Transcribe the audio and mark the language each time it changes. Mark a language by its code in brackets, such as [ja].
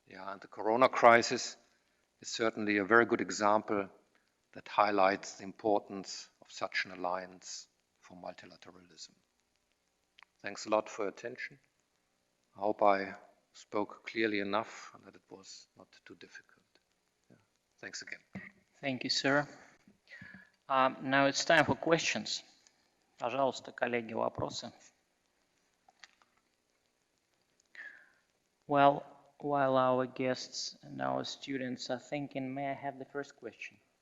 [en] And the Corona crisis is certainly a very good example that highlights the importance of such an alliance for multilateralism. Thanks a lot for your attention. I hope I spoke clearly enough and that it was not too difficult. Thanks again. Thank you, sir. Now it's time for questions. [ru] Пожалуйста, коллеги, вопросы. [en] Well, while our guests and our students are thinking, may I have the first question?